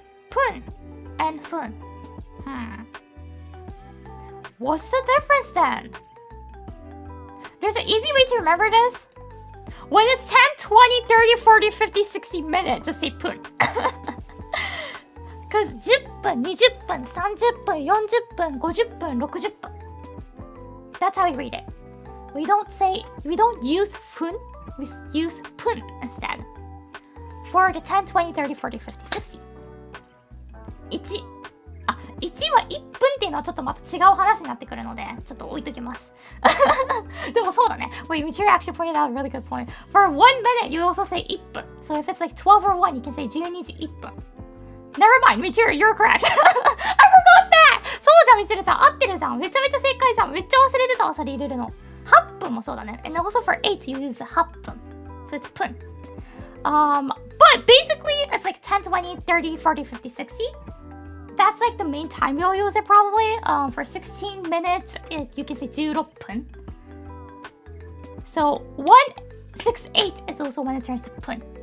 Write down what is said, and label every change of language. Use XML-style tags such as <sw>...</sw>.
<en>Pun and fun. What's the difference then? There's an easy way to remember this. When it's 10, 20, 30, 40, 50, 60 minutes, just say pun. Because</en> <ja>10分、20分、30分、40分、50分、60分.</ja> <en>That's how we read it. We don't use fun, we use pun instead. For the 10, 20, 30, 40, 50, 60.</en> <ja>1は1分っていうのはちょっとまた違う話になってくるので、ちょっと置いときます。でもそうだね。</ja> <en>Wait, Michiru actually pointed out a really good point. For 1 minute, you also say 1分. So if it's like 12 or 1, you can say 12時1分. Never mind, Michiru, you're correct. I forgot that!</en> <ja>そうじゃん、Michiruちゃん。合ってるじゃん。めちゃめちゃ正解じゃん。めっちゃ忘れてたわ、それ入れるの。 8分もそうだね。</ja> <en>And also for 8, you use 8分.So it's 分. But basically, it's like 10, 20, 30, 40, 50, 60.That's like the main time you'll use it probably. For 16 minutes, you can say 16分.So 168 is also when it turns to pun.</en>